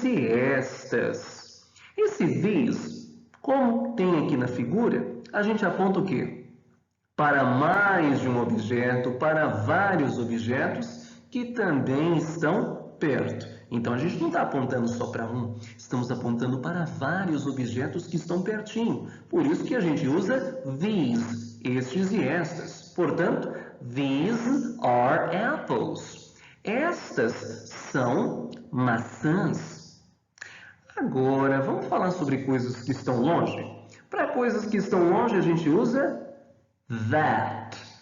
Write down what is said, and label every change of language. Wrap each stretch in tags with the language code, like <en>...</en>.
<pt>estas. Esse these, como tem aqui na figura, a gente aponta o quê? Para mais de um objeto, para vários objetos que também estão perto. Então, a gente não está apontando só para um, estamos apontando para vários objetos que estão pertinho. Por isso que a gente usa these, estes e estas. Portanto,</pt> <en>these are apples.</en> <pt>Estas são maçãs. Agora, vamos falar sobre coisas que estão longe? Para coisas que estão longe, a gente usa that.</pt>